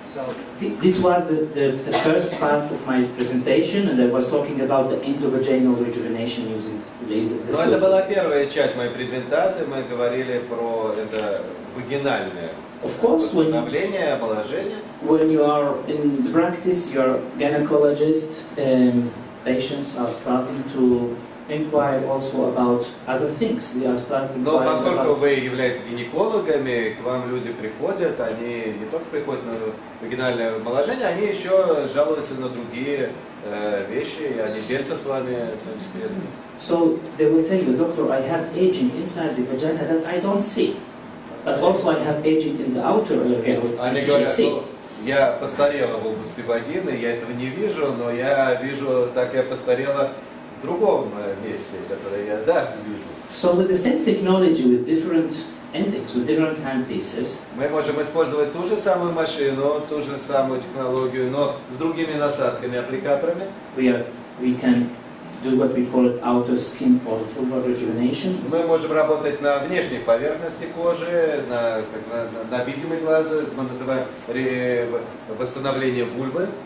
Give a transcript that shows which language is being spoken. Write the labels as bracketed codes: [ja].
[en] So this was the first part of my presentation, and I was talking about the endovaginal rejuvenation using laser. [ru] Но это была первая часть моей презентации, мы говорили про это вагинальное восстановление, омоложение. [en] When you are in the practice, your gynecologist patients are starting to inquire also about other things. They are starting. [ru] Но поскольку вы являетесь гинекологами, к вам люди приходят, они не только приходят на вагинальное омоложение, они еще жалуются на другие вещи, и они делятся с вами своими секретами. [en] So they will tell you, doctor, I have aging inside the vagina that I don't see, but also I have aging in the outer area which I see. [ru] Я постарела в области вагины, я этого не вижу, но я вижу, так я постарела в другом месте, которое я, да, вижу. [en] So with the same technology, with different endings, with different handpieces, [ru] мы можем использовать ту же самую машину, ту же самую технологию, но с другими насадками, аппликаторами. [en] We can do what we call it outer skin or vulvar rejuvenation. [ru] Мы можем работать на внешней поверхности кожи, на видимой глазу, мы называем восстановление вульвы.